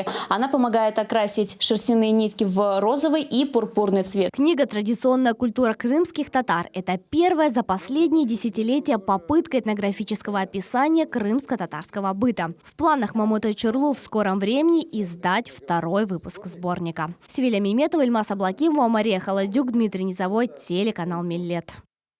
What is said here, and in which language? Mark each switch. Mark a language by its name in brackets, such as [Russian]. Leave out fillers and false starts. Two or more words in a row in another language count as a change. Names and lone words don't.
[Russian] Она помогает окрасить шерстяные нитки в розовый и пурпурный цвет. Книга «Традиционная культура крымских татар» – это первая за последние десятилетия попытка этнографического описания крымско-татарского быта. В планах Мамута Чорлу в скором времени издать 2-й выпуск сборника. Севиля Меметова, Ильмас Аблакимова, Мария Холодюк, Дмитрий Низовой, телеканал Миллет.